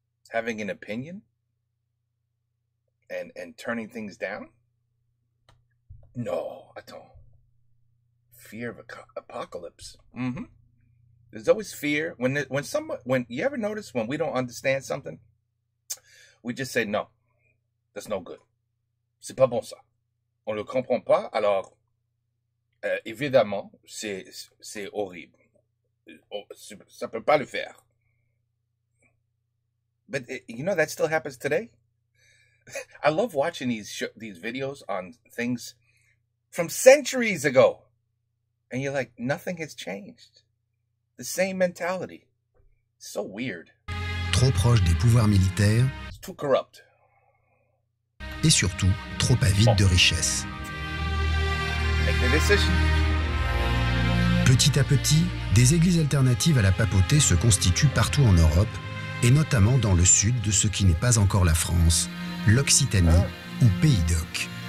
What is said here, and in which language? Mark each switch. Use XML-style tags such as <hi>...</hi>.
<en>having an opinion and turning things down? No,</en> <fr>attends.</fr> <en>Fear of apocalypse. Mm-hmm. There's always fear. When you ever notice when we don't understand something, we just say no. That's no good.</en> <fr>C'est pas bon ça. On le comprend pas, alors évidemment, c'est horrible. Ça peut pas le faire.</fr> <en>But that still happens today. I love watching these videos on things from centuries ago. And you're like, nothing has changed. The same mentality. It's so weird.</en> <fr>Trop proche des pouvoirs militaires.</fr> <en>It's too corrupt.</en> <fr>Et surtout, trop avide de richesse.</fr> <en>Make the decision.</en> <fr>Petit à petit, des églises alternatives à la papauté se constituent partout en Europe, et notamment dans le sud de ce qui n'est pas encore la France, l'Occitanie ou Pays d'Oc.</fr>